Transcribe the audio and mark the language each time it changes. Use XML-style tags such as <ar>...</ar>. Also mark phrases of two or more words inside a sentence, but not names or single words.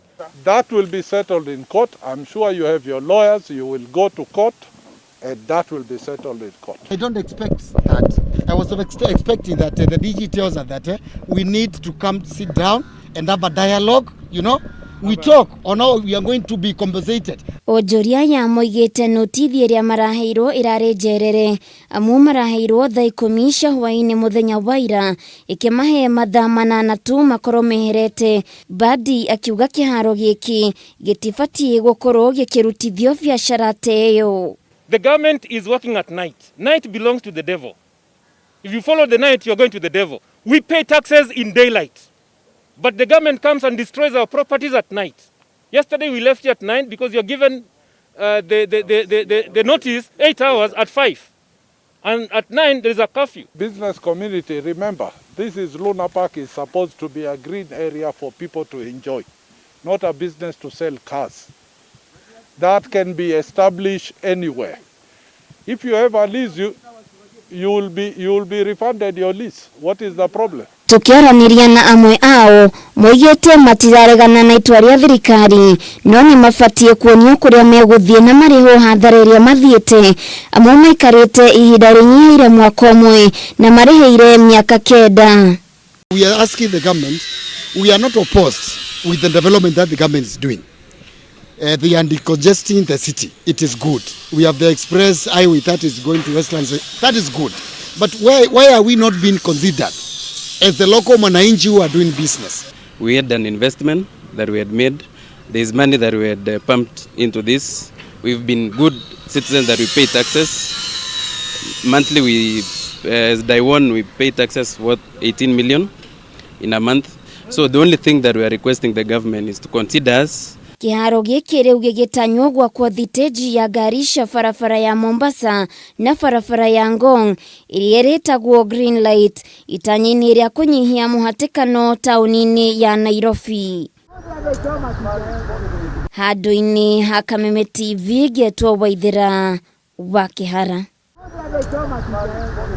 <en>That will be settled in court. I'm sure you have your lawyers. You will go to court, and that will be settled in court. I don't expect that. I was expecting that the DG tells us that we need to come sit down and have a dialogue, you know. We talk on how we are going to be compensated.</en> <ki>Ojoria ya moigete notithi iria maraheirwo irare njerere amu maraheirwo thaa 10 cia hwaini muthenya wa ira ikimahe mathaa 8 tu makorwo meherete. Badi akiuga kiharo giki gitibatie gukorwo gikirutithio biacara teyo.</ki> <en>The government is working at night. Night belongs to the devil. If you follow the night, you are going to the devil. We pay taxes in daylight, but the government comes and destroys our properties at night. Yesterday we left here at 9 because you are given the notice 8 hours at 5. And at 9 there is a curfew. Business community, remember, this is Luna Park is supposed to be a green area for people to enjoy, not a business to sell cars. That can be established anywhere. If you have a lease, you will be refunded your lease. What is the problem?</en> <ki>Tukiaraniria na amwe ao moigete matiraregana na itua ria thirikari no ni mabatie kuonio kuria meguthie na mariho hathara iria mathiete amwe maikarite ihinda rinyiire mwaka umwe na mariheire miaka 9.</ki> <en>We are asking the government, we are not opposed with the development that the government is doing. They are decongesting the city. It is good. We have the express highway that is going to Westlands. That is good. But why are we not being considered as the local manainchi who are doing business? We had an investment that we had made. There is money that we had pumped into this. We've been good citizens that we pay taxes. Monthly, as Daiwan, we pay taxes worth 18 million in a month. So the only thing that we are requesting the government is to consider us.</en> <ki>Kiharo giki riu gigitanywo gwakwo thiteji ya ngari cia barabara ya Mombasa na barabara ya Ngong iria iretagwo Green Light itanyini ria kunyihia muhatikano tauni-ini ya Nairobi. Handũ-inĩ ha Kameme TV getwo Waithĩra wa Kĩhara.</ki>